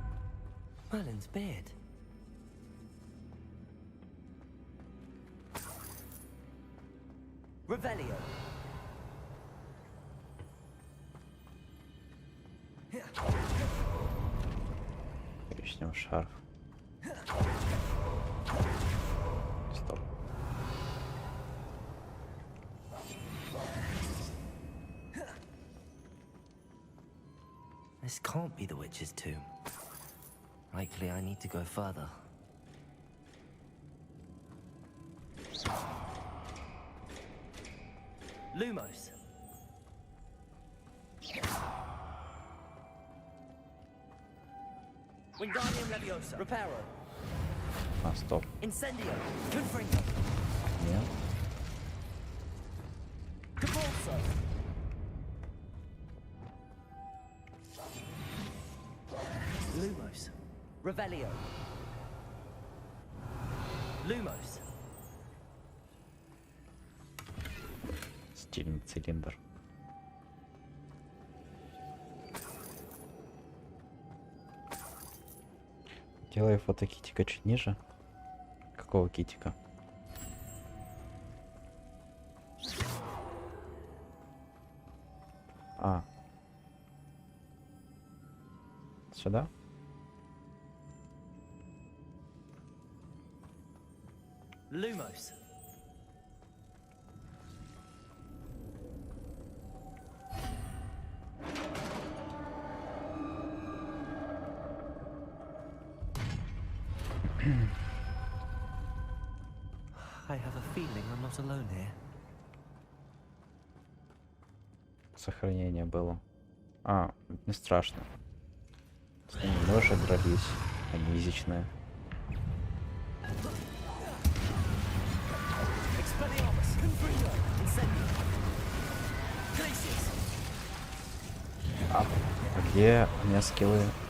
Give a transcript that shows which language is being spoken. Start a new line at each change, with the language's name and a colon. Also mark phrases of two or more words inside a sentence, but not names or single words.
English: Merlin's beard. Revelio.
Russian: Коричневый шарф. Стоп.
English: This can't be the witch's tomb. Likely I need to go further. Lumos. Wingardium Leviosa. Reparo.
Russian: А, стоп.
English: Incendio. Confringo.
Russian: Нет.
English: Convulso. Lumos. Revelio. Lumos.
Russian: Стильный цилиндр. Делаю фото китика чуть ниже. Какого китика? А. Сюда?
English: Lumos. I have a feeling I'm not alone here.
Russian: Сохранение было. А, не страшно. С ними тоже дрались. Они язычные. А где у меня скиллы?